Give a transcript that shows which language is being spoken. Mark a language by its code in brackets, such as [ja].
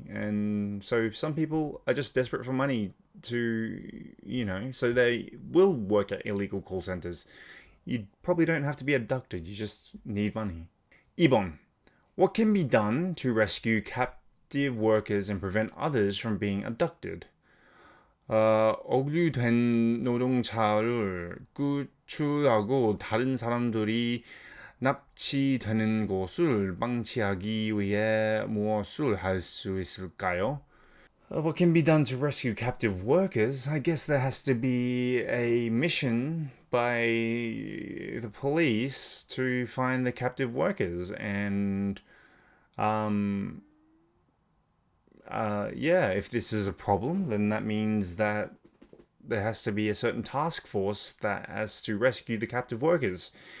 [en] And so some people are just desperate for money to, so they will work at illegal call centers. You probably don't have to be abducted. You just need money. [ko] 2번. [en] What can be done to rescue captive workers and prevent others from being abducted? [ko] 억류된 노동자를 구출하고 다른 사람들이 납치되는 것을 방지하기 위해 무엇을 할 수 있을까요? [en] What can be done to rescue captive workers? I guess there has to be a mission by the police to find the captive workers, and if this is a problem, then that means that there has to be a certain task force that has to rescue the captive workers.